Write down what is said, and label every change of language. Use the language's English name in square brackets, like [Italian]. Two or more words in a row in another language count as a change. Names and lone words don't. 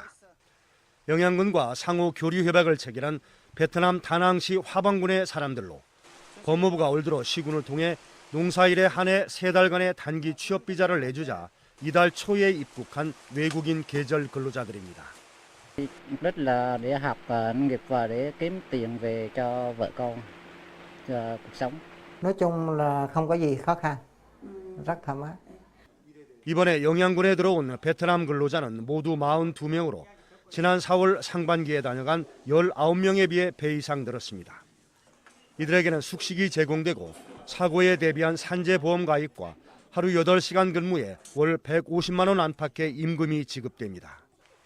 [Korean] 영양군과 상호 교류 협약을 체결한 베트남 다낭시 화방군의 사람들로 법무부가 올 들어 시군을 통해 농사일에 한해 3달간의 단기 취업 비자를 내주자 이달 초에 입국한 외국인 계절 근로자들입니다. [Vietnamese] Rất là để học nghiệp và để kiếm tiền về cho vợ con, cho cuộc sống. Nói chung là không có gì khó khăn, rất thoải mái. [Korean] 이번에 영양군에 들어온 베트남 근로자는 모두 42명으로 지난 4월 상반기에 다녀간 19명에 비해 배 이상 늘었습니다. 이들에게는 숙식이 제공되고 사고에 대비한 산재보험 가입과 하루 8시간 근무에 월 150만 원 안팎의 임금이 지급됩니다.